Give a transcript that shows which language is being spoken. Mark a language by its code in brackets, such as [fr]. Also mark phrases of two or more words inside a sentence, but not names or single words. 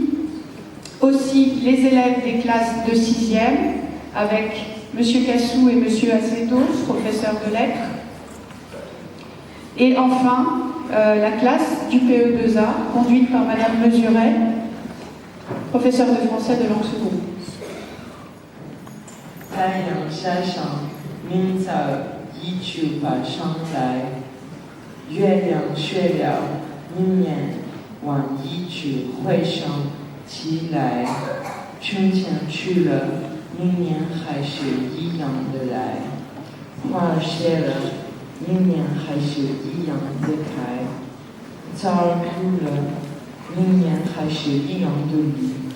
[fr] Aussi les élèves des classes de 6e avec M. Cassou et M. Aceto, professeurs de lettres. Et enfin, la classe du PE2A, conduite par Mme Mesuret, professeure de français de langue seconde. [zh] 太阳下上，明早依旧爬上来，月亮缺了，明年往依旧会上起来，春天去了，明年还是一样的来，花儿谢了，明年还是一样的开，草儿枯了，明年还是一样的绿。